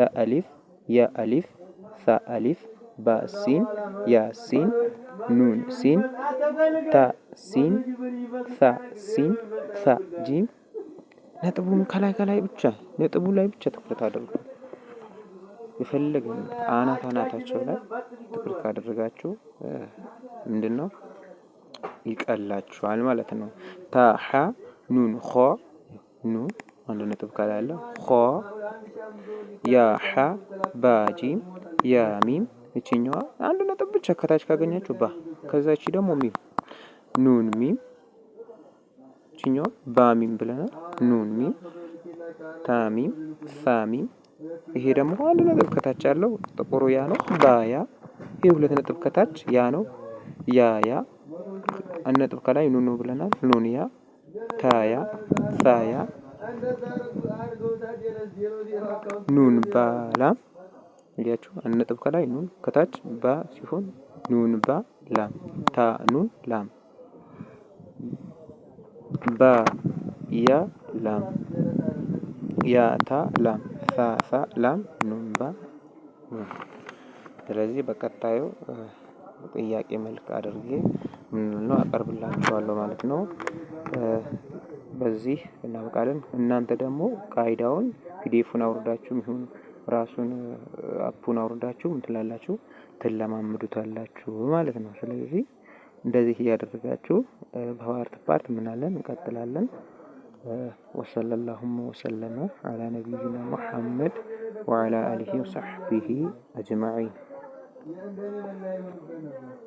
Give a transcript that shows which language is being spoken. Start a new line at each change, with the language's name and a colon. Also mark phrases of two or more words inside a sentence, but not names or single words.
Arabic: ألف يا ألف ثا ألف با سين يا سين نون سين تا سين ثا سين ثا جيم።
Amharic: ነጥቡን ከላይ ብቻ ነጥቡ ላይ ብቻ ትኩረት አድርጉ። የፈለገ አናታቸው ላይ ትኩረት ካደረጋችሁ ምንድነው ይቀላችኋል ማለት ነው።
Arabic: تا حا نون خا
Amharic: ኑ አንድ ነጥብ ከላይ አለ። ኸ
Arabic: يا حا با جيم يا ميم
Amharic: እቺኛዋ አንድ ነጥብ ብቻ ከታች ካገኛችሁ ባ ከዛ እቺ ደግሞ
Arabic: ميم نون ميم
Amharic: እቺኛዋ
Arabic: با ميم
Amharic: ብለናል።
Arabic: نون ميم تا ميم ثا ميم።
Amharic: ይሄ ደግሞ አንድ ነጥብ ከታች ያለው ጥቁሩ ያ ነው።
Arabic: با يا
Amharic: ይሄ ሁለት ነጥብ ከታች ያ ነው። ያ አንድ ነጥብ ከላይ ኑኑ ብለናል።
Arabic: نون يا تا يا ثا يا
Amharic: ኑን ባላ እንዲያችሁ አንድ ነጥብ ከላይ ኑን ከታች ባ ሲሆን
Arabic: نون با لام تا نون لام با يا لام يا تا لام ثا لام نون با።
Amharic: ስለዚህ በቀጣዩ ጥያቄ መልክ አድርጌ ምን አቀርብላችኋለሁ ማለት ነው። በዚህ እናበቃለን። እናንተ ደግሞ ቃይዳውን ፒዲኤፉን አውርዳችሁ ይሁን ራሱን አፑን አውርዳችሁ እንትላላችሁ ትለማምዱታላችሁ ማለት ነው። ስለዚህ እንደዚህ እያደረጋችሁ በፓርት ምናለን እንቀጥላለን።
Arabic: وصلى الله وسلم على نبينا محمد وعلى آله وصحبه أجمعين።